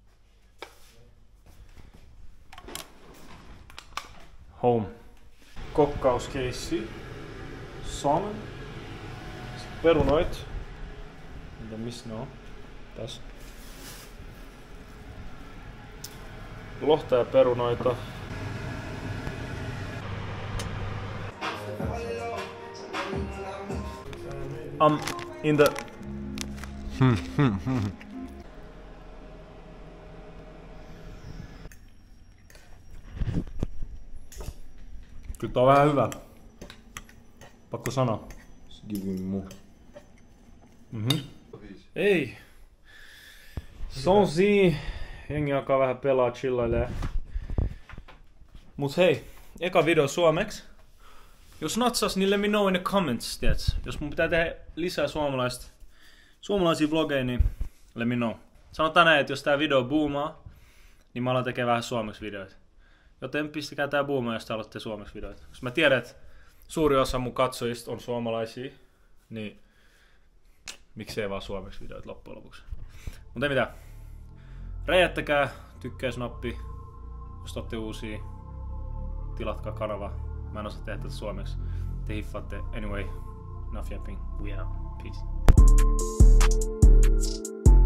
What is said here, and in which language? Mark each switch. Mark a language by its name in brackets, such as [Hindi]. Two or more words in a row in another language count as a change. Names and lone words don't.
[Finnish] Home. Kokkauskeissi. Salmon. Sitten perunoit. Mitä missä ne on? Tässä. Lohta ja perunoita. [English] I'm in the... [Finnish] Kyllä tää on vähän hyvä. Pakko sanoa. [English] Give me more. [Finnish] Ei. Sonsi. Jengi alkaa vähän pelaa, chillailee. Mut hei, eka video suomeksi. Jos natsas, niin [English] let me know in the comments, [Finnish] tiiäts. Jos mun pitää tehdä lisää suomalaisia vlogeja, niin [English] let me know. [Finnish] Sanotaan näin, että jos tää video boomaa, niin mä alan tekee vähän suomeksi videoita. Joten pistäkää tää boomaa, jos te aloitte suomeksi videoita. Jos mä tiedän, että suuri osa mun katsojista on suomalaisia, niin miksei vaan suomeksi videoita loppujen lopuksi. Mutta ei mitään. Räjättäkää tykkäysnappi, jos ootte uusia. Tilatkaa kanava. Mä en osaa tehdä tätä suomeksi. Te hiffaatte. [English] Anyway, enough yapping. We out. Peace.